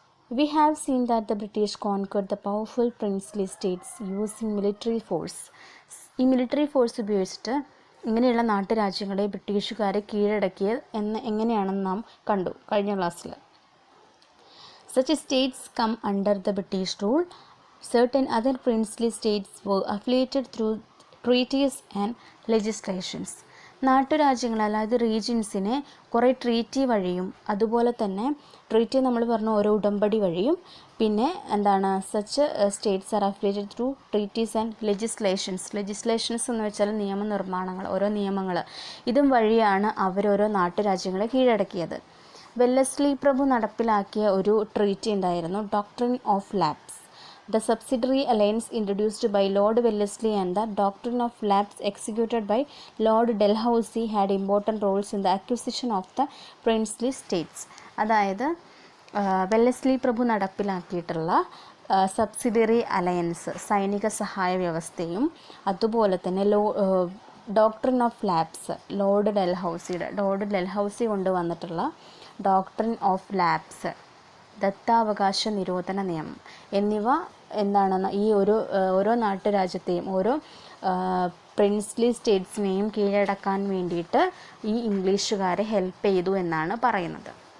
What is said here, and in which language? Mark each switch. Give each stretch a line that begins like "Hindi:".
English: We have seen that the British conquered the powerful princely states using military force.
Malayalam: ഈ military force ഉപയോഗിച്ചിട്ട് ഇങ്ങനെയുള്ള നാട്ടുരാജ്യങ്ങളെ ബ്രിട്ടീഷുകാരെ കീഴടക്കിയത് എങ്ങനെയാണെന്ന് നാം കണ്ടു കഴിഞ്ഞ ക്ലാസ്സിൽ.
English: Such states come under the British rule. Certain other princely states were affiliated through treaties and legislations.
Malayalam: നാട്ടുരാജ്യങ്ങൾ അതായത് റീജിയൻസിനെ കുറേ ട്രീറ്റി വഴിയും അതുപോലെ തന്നെ ട്രീറ്റി നമ്മൾ പറഞ്ഞ ഓരോ ഉടമ്പടി വഴിയും പിന്നെ
English: such states are affiliated through treaties and legislations
Malayalam: എന്ന് വെച്ചാൽ നിയമനിർമ്മാണങ്ങൾ, ഓരോ നിയമങ്ങൾ, ഇതും വഴിയാണ് അവരോരോ നാട്ടുരാജ്യങ്ങളെ കീഴടക്കിയത്. വെല്ലസ്ലി പ്രഭു നടപ്പിലാക്കിയ ഒരു ട്രീറ്റി ഉണ്ടായിരുന്നു, doctrine of lapse.
English: The subsidiary alliance introduced by Lord Wellesley and the doctrine of lapse executed by Lord Dalhousie had important roles in the acquisition of the princely states.
Malayalam: അതായത് Wellesley പ്രഭു നടപ്പിലാക്കിയിട്ടുള്ള subsidiary alliance, സൈനിക സഹായ വ്യവസ്ഥയും അതുപോലെ തന്നെ doctrine of lapse, Lord Dalhousie കൊണ്ടുവന്നിട്ടുള്ള doctrine of lapse, ദത്താവകാശ നിരോധന നിയമം എന്നിവ ഈ ഓരോ നാട്ടുരാജ്യത്തെയും ഓരോ പ്രിൻസ്ലി സ്റ്റേറ്റ്സിനെയും കീഴടക്കാൻ വേണ്ടിയിട്ട് ഈ ഇംഗ്ലീഷുകാരെ ഹെൽപ്പ് ചെയ്തു എന്നാണ് പറയുന്നത്.